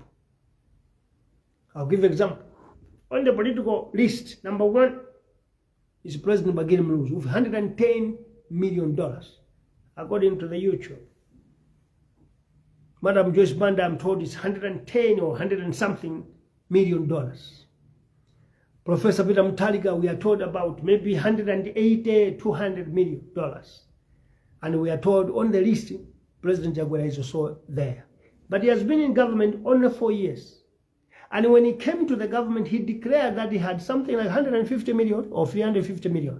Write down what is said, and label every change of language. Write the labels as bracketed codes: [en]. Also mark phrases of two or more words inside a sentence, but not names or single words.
[en] I'll give an example. On the political list, number 1 is President Bagir Muluzi with $110 million, according to the YouTube. Madam Joyce Banda, I'm told, is 110 or 100 and something million dollars. Professor Peter Mutharika, we are told about maybe 180, $200 million. And we are told on the list, President Jaguar is also there. But he has been in government only 4 years. And when he came to the government, he declared that he had something like 150 million or 350 million.